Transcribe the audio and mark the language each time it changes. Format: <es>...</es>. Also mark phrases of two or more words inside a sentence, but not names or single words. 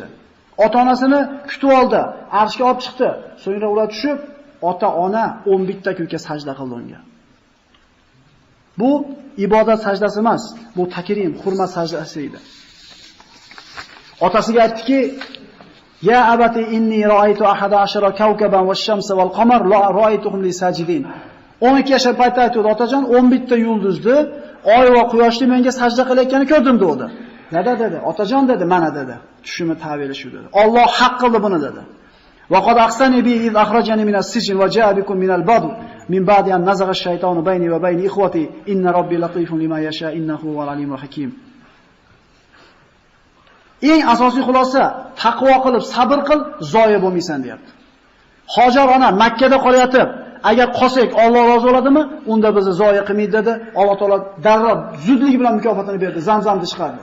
<uz>Ota-onasini kutib oldi, arshga olib chiqdi. So'ngra ular tushib, ota-ona 11 ta kunga sajda qildi unga. Bu ibodat sajdasi emas, bu takrim, hurmat sajdasi edi. Otasiga aytdiki:</uz> <ar>"يا أبت إني رأيت 11 كوكبا والشمس والقمر لا رأيتهم لي ساجدين."</ar> <uz>12 yoshli paytda aytdi, otajon 11 ta yulduzni, oy va quyoshni menga sajda qilayotganini ko'rdim dedi. Nada dedi? Otajon dedi, mana dedi. Tushimi ta'biri shu dedi. Alloh haq qildi buni dedi.</uz> <ar>وقد أحسن بي إذ أخرجني من السجن وجاء بكم من البدو من بعد أن نزغ الشيطان بيني وبين إخوتي إن ربي لطيف لما يشاء إنه هو العليم الحكيم.</ar> <uz>Eng asosiy xulosa taqvo qilib, sabr qil, zoya bo'lmaysan deyapti. Hojar ona Makka da qolyotib, agar qolsak Alloh rozi bo'ladimi? Unda bizni zoya qilmaydi dedi. Alloh taolo darrov zudlik bilan mukofotini berdi, Zamzamni chiqardi.</uz>